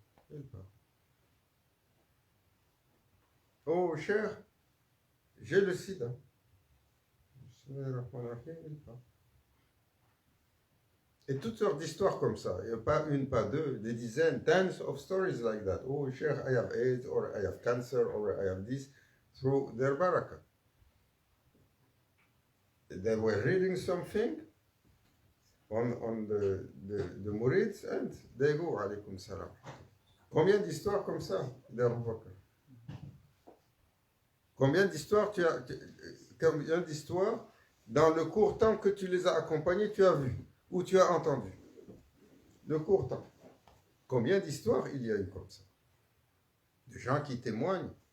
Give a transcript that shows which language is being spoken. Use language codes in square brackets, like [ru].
[fr] Il part. Oh, cher, j'ai le sida. Il part. Et toutes sortes d'histoires comme ça. Il n'y a pas une, pas deux, des dizaines, [en] tens of stories like that. Oh, cher, I have AIDS, or I have cancer, or I have this, through their barakah. They were reading something on the Mourids, and they go, alaykum salam. [fr] Combien d'histoires comme ça, combien d'histoires combien d'histoires dans le court temps que tu les as accompagnés, tu as vu ou tu as entendu? Le court temps. Combien d'histoires il y a eu comme ça? De gens qui témoignent.